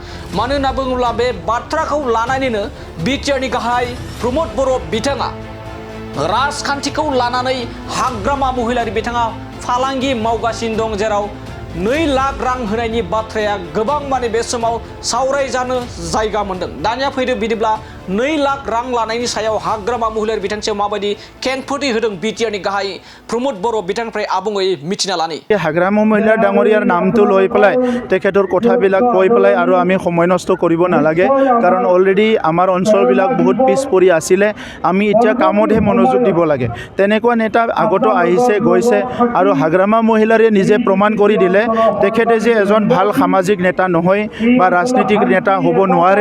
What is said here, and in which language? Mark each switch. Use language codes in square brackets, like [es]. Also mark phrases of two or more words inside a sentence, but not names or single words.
[brx] मानो होनना बुङोब्ला बे बाथ्राखौ लानानैनो बिटिआर नि गाहाय प्रमद बर' बिथाङा राजखान्थिखौ लानानै हाग्रामा महिलारि बिथाङा फालांगि मावगासिनो दं जेराव 2 लाख रां होनायनि बाथ्राया गोबां माने बे समाव सावरायजानो जायगा मोनदों। दानिया फैदो बिदिब्ला 2 लाख रां लानायनि सायाव हाग्रामा महिलारि बिथांनि सायाव माबायदि खेंफोरथि होदों बिटिआर नि गाहाय प्रमद बर' बिथांनिफ्राय आबुङै मिथिना लानि। [as] हाग्रामा महिला डाঙৰীয়াৰ नामটো লৈ পেলাই তেখেতৰ কথাবিলাক কৈ পেলাই আৰু আমি সময় নষ্ট কৰিব নালাগে কাৰণ অলৰেডি আমাৰ অঞ্চলবিলাক বহুত পিছ পৰি আছিলে। আমি এতিয়া কামতহে মনোযোগ দিব লাগে। তেনেকুৱা নেতা আগতো আহিছে গৈছে আৰু হাগ্ৰামা মহিলাৰে নিজে প্ৰমাণ কৰি দিলে তেখেতে যে এজন ভাল সামাজিক নেতা নহয় বা ৰাজনীতিক নেতা হ'ব নোৱাৰে।